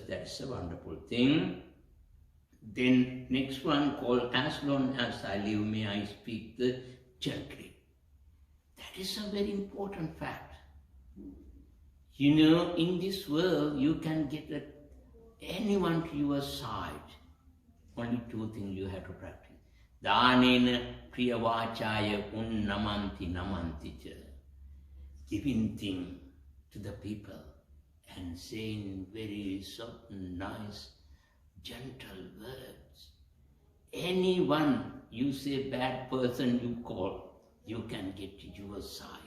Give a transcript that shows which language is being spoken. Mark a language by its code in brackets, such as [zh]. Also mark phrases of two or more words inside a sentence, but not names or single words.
[en] That's a wonderful thing. Then next one called, as long as I live, may I speak the gently. That is a very important fact. You know, in this world, you can get anyone to your side. Only 2 things you have to practice. [pi] Dānena priyavācāya unnamanti namanti ca. [en] Giving things to the people and saying very soft, nice, gentle words. Anyone you say bad person you call, you can get your side.